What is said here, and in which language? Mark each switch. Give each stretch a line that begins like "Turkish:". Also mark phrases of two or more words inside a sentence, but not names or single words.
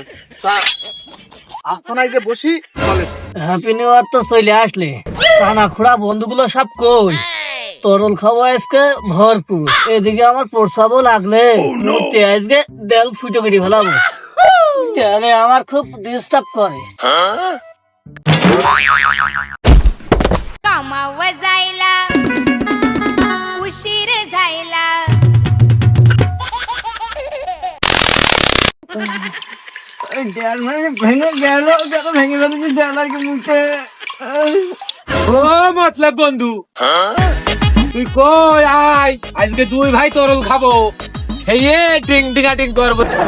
Bangla: তা এখন এই যে বসি, বলে
English: happy new year
Bangla: তো চলে আসলে, কানা খোড়া বন্ধুগুলো সব কই? তরল খাবো আজকে ভরপুর। এদিকে আমার প্রস্রাবও লাগলে মুতে আজকে দেল ফুটো করে ফেলাবো। তাহলে আমার খুব ডিস্টার্ব করে।
Marathi: कामावर जायला उशीर जायला
Bangla: ভেঙে গেল, ভেঙে ফেলেছি দেয়ালের মুখে। ও মতলব বন্ধু, তুই কই আয়, আজকে দুই ভাই তরল খাবো, খেয়ে টিং টিং করবো।